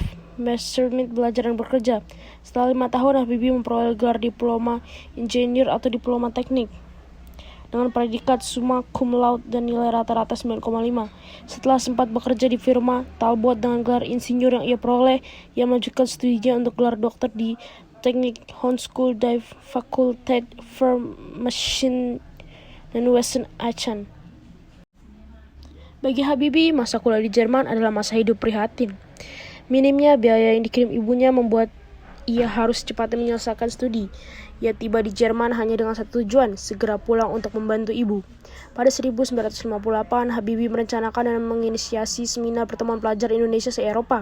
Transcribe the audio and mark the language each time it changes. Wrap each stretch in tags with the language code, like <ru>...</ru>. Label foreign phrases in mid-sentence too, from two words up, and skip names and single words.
<id>Messerschmitt belajar dan bekerja. Setelah 5 tahun, Habibie memperoleh gelar diploma insinyur atau diploma teknik dengan predikat</id> <la>summa cum laude</la> <id>dan nilai rata-rata 9,5. Setelah sempat bekerja di firma Talbot dengan gelar insinyur yang ia peroleh, ia melanjutkan studinya untuk gelar dokter di Technik Hochschule der Fakultät für Maschinen dan Wesen Aachen. Bagi Habibie, masa kuliah di Jerman adalah masa hidup prihatin. Minimnya biaya yang dikirim ibunya membuat ia harus cepatnya menyelesaikan studi. Ia tiba di Jerman hanya dengan satu tujuan, segera pulang untuk membantu ibu. Pada 1958, Habibie merencanakan dan menginisiasi seminar pertemuan pelajar Indonesia se-Eropa.</id>